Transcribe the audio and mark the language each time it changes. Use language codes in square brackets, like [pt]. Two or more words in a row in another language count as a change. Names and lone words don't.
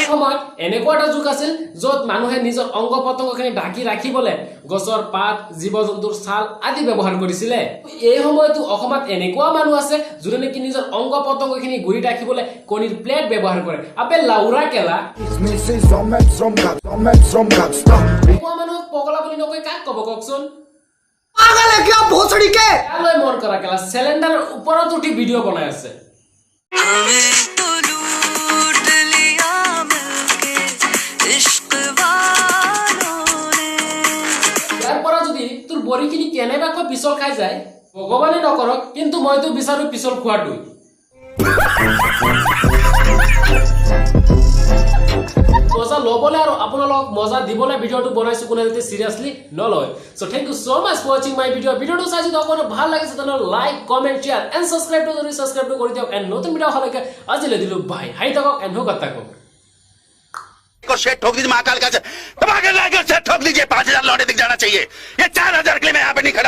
[as] সময়ত এনেকুৱা এটা যুগ আছিল য'ত মানুহে নিজৰ অংগ পতংগখিনি ঢাকি ৰাখিবলৈ গছৰ পাত, জীৱ জন্তুৰ ছাল আদি ব্যৱহাৰ কৰিছিলে। এই সময়তো অসমত এনেকুৱা মানুহ আছে যোনে নেকি নিজৰ অংগ পতংগখিনি ঘূৰি ৰাখিবলৈ কণীৰ প্লেট ব্যৱহাৰ কৰে। [hi] अबे लौड़ा केला। [as] এনেকুৱা মানুহক পগলা বুলি নকৈ কাক ক'ব কওকচোন? [hi] पागल है क्या भोसड़ी के? [as] লৈ মন কৰা কেলা চিলিণ্ডাৰৰ ওপৰত উঠি ভিডিঅ' বনাই আছে। [hi] हमें तो लूट लिया मिलके इश्क वालों ने। [as] ইয়াৰ পৰা যদি তোৰ বৰিখিনি কেনেবাকৈ পিছল খাই যায়, ভগৱানে নকৰক, কিন্তু মইতো বিচাৰো পিছল খোৱাটোই। মজা ল'বলৈ আৰু আপোনালোকক মজা দিবলৈ ভিডিঅ'টো বনাইছো, কোনে যদি চিৰিয়াছলি নলয়। [en] so thank you so much for watching my video'. [as] ভিডিঅ'টো চাই যদি আপোনাৰ ভাল লাগিছে তেনেহ'লে [en] like, comment, share and subscribe [as] যদি ছাবস্ক্ৰাইবটো কৰি দিয়ক। এণ্ড নতুন ভিডিঅ' অহালৈকে আজিলৈ দিলোঁ বাই। হাই থাকক এণ্ড সুখত থাকক। [hi] शेट ठोक दीजिए महाकाल का दबा के लाकर शेट ठोक दीजिए। 5,000 लौटे दिख जाना चाहिए। ये 4,000 के लिए मैं यहाँ पे नहीं खड़ा।